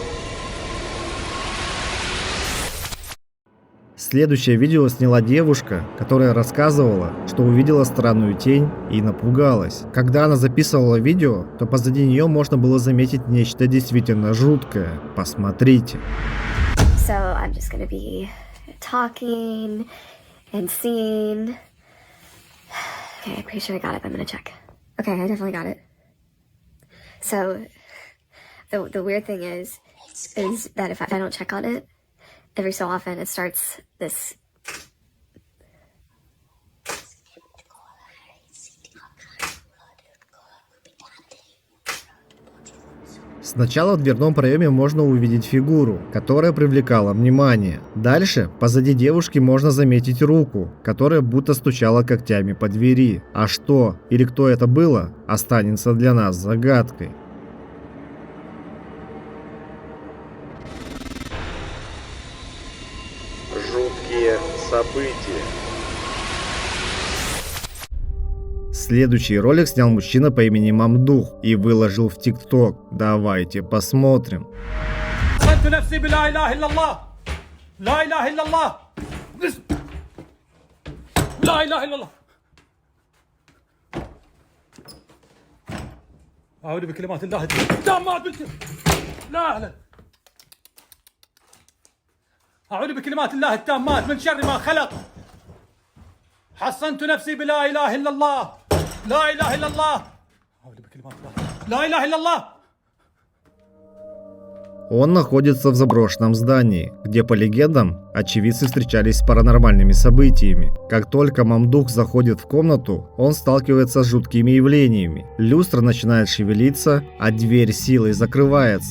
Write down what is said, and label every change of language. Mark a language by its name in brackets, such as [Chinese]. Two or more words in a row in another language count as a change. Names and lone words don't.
[Russian] Следующее видео сняла девушка, которая рассказывала, что увидела странную тень и напугалась. Когда она записывала видео, то позади нее можно было заметить нечто действительно жуткое. Посмотрите. [English] So I'm just gonna be talking and seeing. Okay, I'm pretty sure I got it, but I'm gonna check. Okay, I definitely got it. So the weird thing is that if I don't check on it, every so often it starts this. [Russian] Сначала в дверном проеме можно увидеть фигуру, которая привлекала внимание. Дальше позади девушки можно заметить руку, которая будто стучала когтями по двери. А что или кто это было, останется для нас загадкой. Жуткие события. Следующий ролик снял мужчина по имени Мамдух и выложил в ТикТок. Давайте посмотрим. [Arabic] أحسنت نفسي بلا إله إلا الله لا إله إلا الله لا إله إلا الله أعوذ بكلمات الله التامات لا لا أعوذ بكلمات الله التامات من شر ما خلق حصنت نفسي بلا إله إلا الله لا إله إلا الله أعوذ بكلمات الله لا إله إلا الله. [Russian] Он находится в заброшенном здании, где, по легендам, очевидцы встречались с паранормальными событиями. Как только Мамдух заходит в комнату, он сталкивается с жуткими явлениями. Люстра начинает шевелиться, а дверь силой закрывается.